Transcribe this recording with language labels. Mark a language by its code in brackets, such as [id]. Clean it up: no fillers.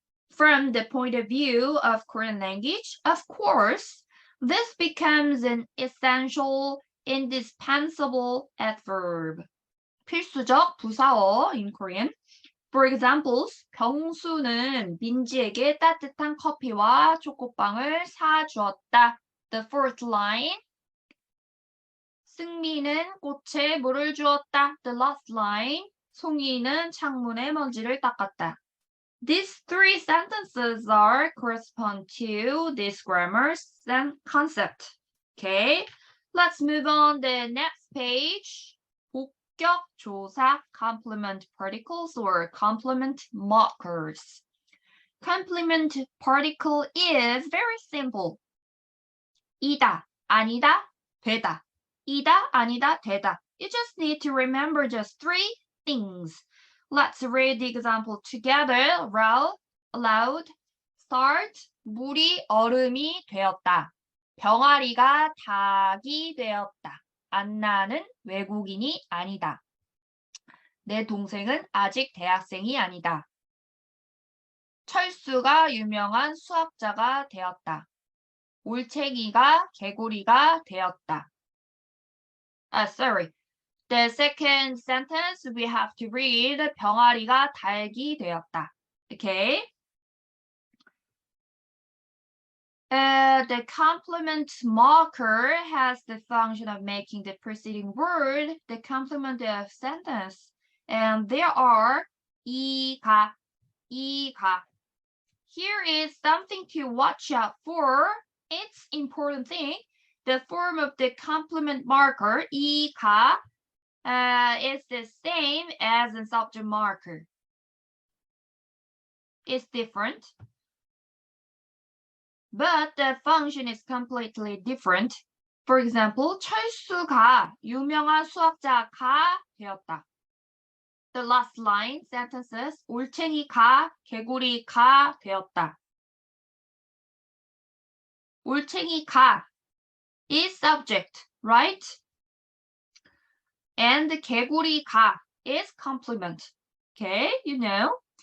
[en] From the point of view of Korean language, of course, this becomes an essential, indispensable adverb. 필수적 부사어 in Korean. For example, [ko] 병수는 민지에게 따뜻한 커피와 초코빵을 사주었다. [en] The fourth line. [ko] 승미는 꽃에 물을 주었다. [en] The last line. [ko] 송이는 창문에 먼지를 닦았다. [en] These three sentences are correspond to this grammar concept. Okay, let's move on the next page. 복격 조사 complement particles or complement markers. Complement particle is very simple. [ko] 이다, 아니다, 되다. 이다, 아니다, 되다. [en] You just need to remember just three things. Let's read the example together. Aloud. Start. [ko] 물이 얼음이 되었다. 병아리가 닭이 되었다. 안나는 외국인이 아니다. 내 동생은 아직 대학생이 아니다. 철수가 유명한 수학자가 되었다. 올챙이가 개구리가 되었다. [en] sorry. The second sentence we have to read [ko] 병아리가 닭이 되었다. [en] Okay. The complement marker has the function of making the preceding word the complement of sentence. And there are 이가. Here is something to watch out for. It's important thing. The form of the complement marker, 이가, is the same as the subject marker. It's different. But the function is completely different. For example, [ko] 철수가 유명한 수학자가 되었다. [en] The last line sentences [ko] 올챙이가 개구리가 되었다. [en] 올챙이가 is subject, right? And 개구리가 is complement. Okay, you know.